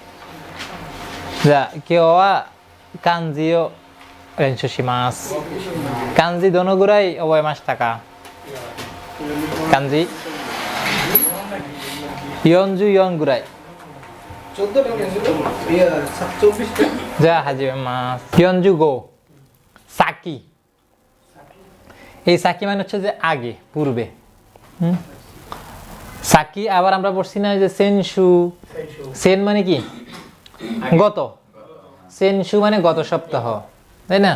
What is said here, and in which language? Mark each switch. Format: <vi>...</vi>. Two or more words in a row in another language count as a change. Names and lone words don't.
<ja>じゃあ今日は漢字を練習します。漢字どのぐらい覚えましたか？漢字44ぐらい。じゃあ始めます。45 Saki.</ja> <bn>এই সাকি মানে হচ্ছে যে আগে পূর্বে। সাকি আবার আমরা পড়ছি না যে সেনশু। সেন মানে কি? গত। সেনশু মানে গত সপ্তাহ, তাই না?</bn>